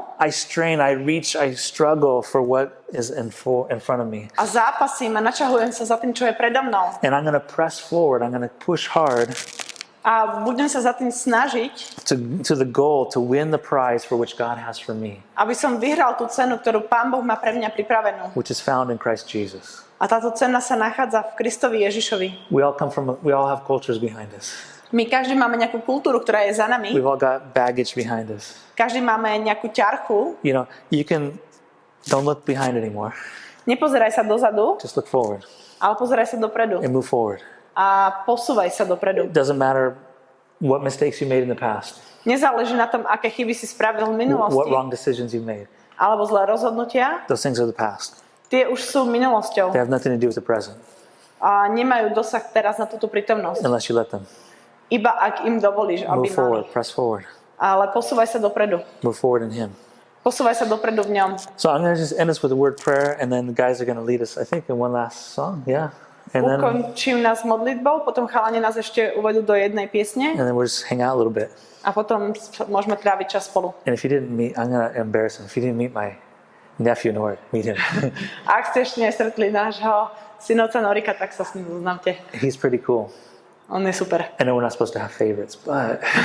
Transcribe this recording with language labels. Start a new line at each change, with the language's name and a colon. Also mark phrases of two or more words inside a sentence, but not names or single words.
English: I strain, I reach, I struggle for what is in front of me.
Slovak: A zápasím a načahujem sa za tým, čo je predo mnou.
English: And I'm going to press forward. I'm going to push hard
Slovak: A budem sa za tým snažiť,
English: to the goal to win the prize for which God has for me,
Slovak: aby som vyhral tú cenu, ktorú Pán Boh má pre mňa pripravenú.
English: which is found in Christ Jesus.
Slovak: A táto cena sa nachádza v Kristovi Ježišovi.
English: We all have cultures behind us.
Slovak: My každý máme nejakú kultúru, ktorá je za nami.
English: We've all got baggage behind us.
Slovak: Každý máme nejakú ťarchu.
English: You know, don't look behind anymore.
Slovak: Nepozeraj sa dozadu,
English: Just look forward
Slovak: ale pozeraj sa dopredu.
English: and move forward.
Slovak: A posúvaj sa dopredu.
English: It doesn't matter what mistakes you made in the past,
Slovak: Nezáleží na tom, aké chyby si spravil v
English: what
Slovak: minulosti,
English: wrong decisions you've made.
Slovak: alebo zlé rozhodnutia.
English: Those things are the past.
Slovak: Tie už sú minulosťou
English: They have nothing to do with the present
Slovak: a nemajú dosah teraz na túto prítomnosť.
English: unless you let them.
Slovak: Iba ak im dovolíš, aby
English: Move forward,
Slovak: mali.
English: press forward,
Slovak: Ale posúvaj sa dopredu.
English: move forward in Him.
Slovak: Posúvaj sa dopredu v ňom.
English: So I'm going to just end this with a word prayer, and then the guys are going to lead us, I think, in one last song. Yeah. And then
Slovak: Ukončím nás modlitbou, potom chalani nás ešte uvedú do jednej piesne
English: we'll just hang out a little bit.
Slovak: a potom môžeme tráviť čas spolu.
English: And if you didn't meet, I'm going to embarrass him. If you didn't meet my nephew Nord, meet him.
Slovak: A ak ste ešte nestretli nášho synovca Norika, tak sa s ním zoznámte.
English: He's pretty cool.
Slovak: On je super.
English: I know we're not supposed to have favorites, but